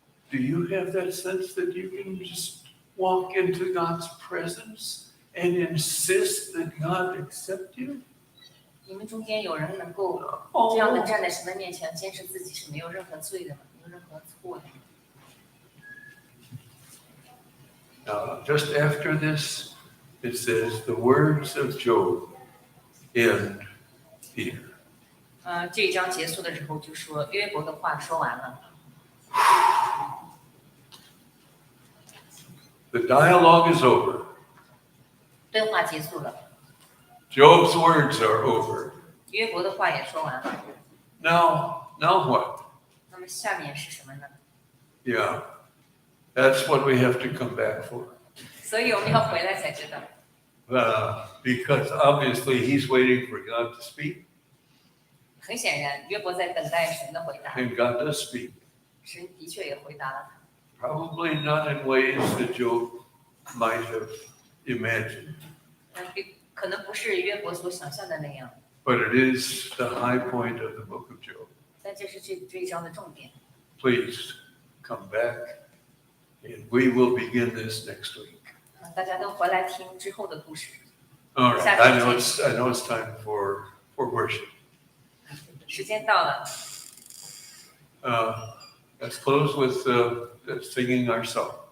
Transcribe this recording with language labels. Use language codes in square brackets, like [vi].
[en] Do you have that sense that you can just walk into God's presence and insist that God accept you? [zh] 你们中间有人能够这样的站在神的面前，坚持自己是没有任何罪的，没有任何错的。 [en] Now, just after this, it says the words of Job end here. [zh] 这一章结束的时候就说约伯的话说完了， [en] The dialogue is over. [zh] 对话结束了， [en] Job's words are over. [zh] 约伯的话也说完了。 [en] Now what? [zh] 那么下面是什么呢？ [en] Yeah, that's what we have to come back for. [zh] 所以我们要回来才知道， [en] Because obviously he's waiting for God to speak, [zh] 很显然约伯在等待神的回答， [en] and God does speak. [zh] 神的确也回答了他。 [en] Probably not in ways that Job might have imagined, [zh] 可能不是约伯所想象的那样， [en] but it is the high point of the book of Job. [zh] 但这是这一章的重点。 [en] Please come back, and we will begin this next week. [zh] 大家都回来听之后的故事。 [en] All right, I know it's time for worship. [zh] 时间到了， [en] Let's close with singing our song.